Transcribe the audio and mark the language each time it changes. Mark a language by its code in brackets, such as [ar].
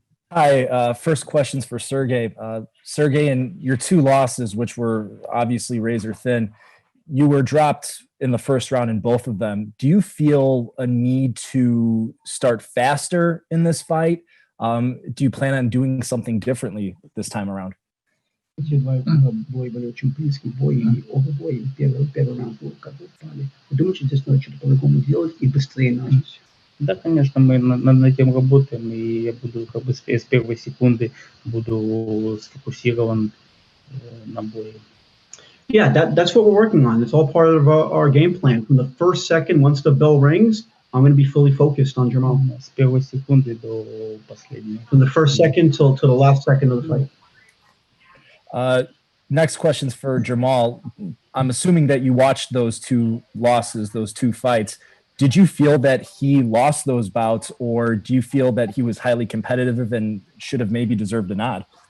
[en] Hi, first question's for Sergey. Sergey, in your 2 losses, which were obviously razor thin, you were dropped in the first round in both of them. Do you feel a need to start faster in this fight? Do you plan on doing something differently this time around? [ru] Бой были очень близкий бой, и оба боя первый раунд как бы упали. Вы думаете, здесь надо что-то по-другому делать и быстрее начать? Да, конечно, мы над этим работаем, и я буду как бы с первой секунды буду сфокусирован на бое. [en] Yeah, that's what we're working on. It's all part of our game plan. From the first second, once the bell rings, I'm going to be fully focused on Jermall. [ru] С первой секунды до последней. [en] From the first second till the last second of the fight. Next question's for Jermall. I'm assuming that you watched those 2 losses, those 2 fights. Did you feel that he lost those bouts, or do you feel that he was highly competitive and should have maybe deserved a nod?